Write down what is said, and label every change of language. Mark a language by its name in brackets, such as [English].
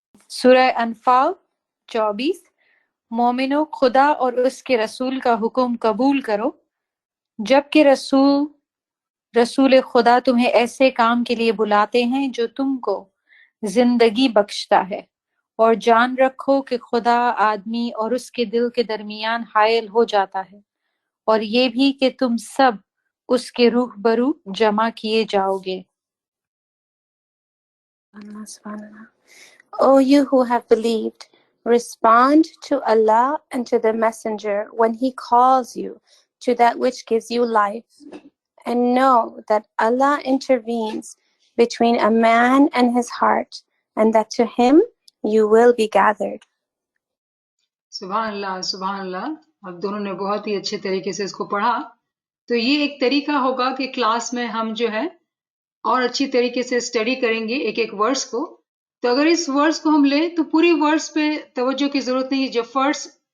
[Urdu] سورہ انفال 24۔ مومنو، خدا اور اس کے رسول کا حکم قبول کرو جبکہ رسول خدا تمہیں ایسے کام کے لیے بلاتے ہیں جو تم کو زندگی بخشتا ہے، اور جان رکھو کہ خدا آدمی اور اس کے دل کے درمیان حائل ہو جاتا ہے، اور یہ بھی کہ تم سب اس کے روبرو جمع کیے جاؤ گے۔ [English] O you who have believed, respond to Allah and to the Messenger when he calls you to that which gives you life, and know that Allah intervenes between a man and his heart, and that to him you will be gathered. [Urdu] سبحان اللہ، سبحان اللہ۔ اب دونوں نے بہت ہی اچھے طریقے سے اس کو پڑھا۔ تو یہ ایک طریقہ ہوگا کہ کلاس میں ہم جو ہے اور اچھی طریقے سے اسٹڈی کریں گے ایک ایک ورڈز کو۔ تو اگر اس ورڈز کو ہم لیں تو پوری ورڈز پہ توجہ کی ضرورت نہیں ہے، جو فرسٹ